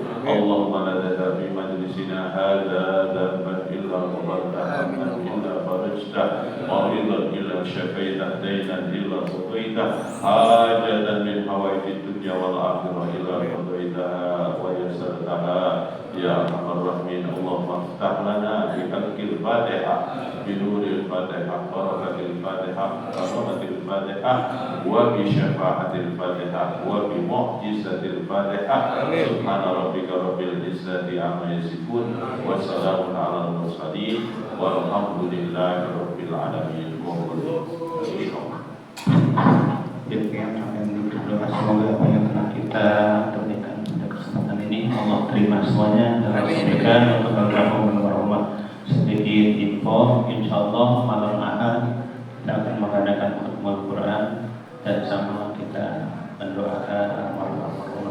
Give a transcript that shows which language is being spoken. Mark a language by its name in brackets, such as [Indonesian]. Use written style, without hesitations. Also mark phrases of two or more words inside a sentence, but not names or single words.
[Arabic] اللهم لا تدع في مجلسنا هذا ذنبا إلا غفرته إلا فرجته مريضا إلا شفيته دينا إلا قضيته حاجة من حوائج الدنيا والآخرة إلا قضيتها ويسرتها يا أرحم الراحمين. اللهم افتح لنا بحق الفاتحة بنور الفاتحة بركة الفاتحة كرامة الفاتحة وبشفاعة الفاتحة وبمعجزة الفاتحة. سبحان ربك رب العزة عما يصفون وسلام على المرسلين والحمد لله رب العالمين. [Indonesian] Demikian yang berdoa semoga apa yang telah kita berikan pada kesempatan ini Allah terima semuanya dan sampaikan untuk almarhum. Sedikit info, insyaallah malam Ahad kita akan mengadakan khutbah Quran dan sama kita mendoakan almarhum.